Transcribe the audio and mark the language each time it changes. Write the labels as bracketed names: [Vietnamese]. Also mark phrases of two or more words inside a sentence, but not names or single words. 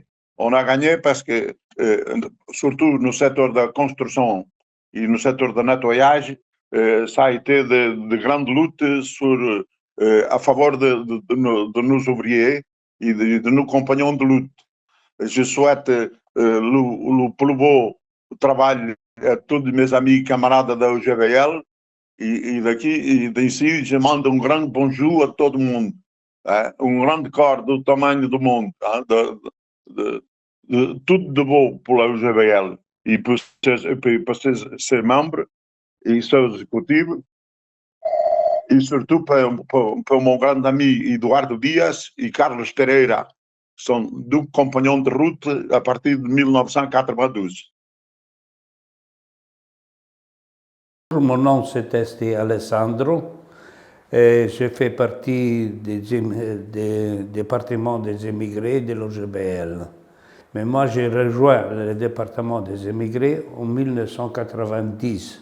[French] On a gagné parce que, surtout no secteur de construction et no secteur de nettoyage, ça a été de grandes luttes [Portuguese] à favor [French] de nos ouvriers et de nos compagnons de lutte. Je souhaite le plus beau travail a tous mes amis et camarades da UGBL d'ici, je [Portuguese] mando um grande [French] bonjour [Portuguese] a todo mundo. Grande corps do tamanho do mundo. Tudo de bom [French] pour la [Portuguese] UGBL e para [French] ses membres [Portuguese] e seus executivos. E, surtout, para o meu grande amigo Eduardo Dias e Carlos Pereira, que são dois companheiros [French] de route [Portuguese] a partir de 1992. [French] Mon nom c'est Alessandro et je fais partie des départements des émigrés de l'OGBL. Mais moi j'ai rejoint le département des émigrés en 1990.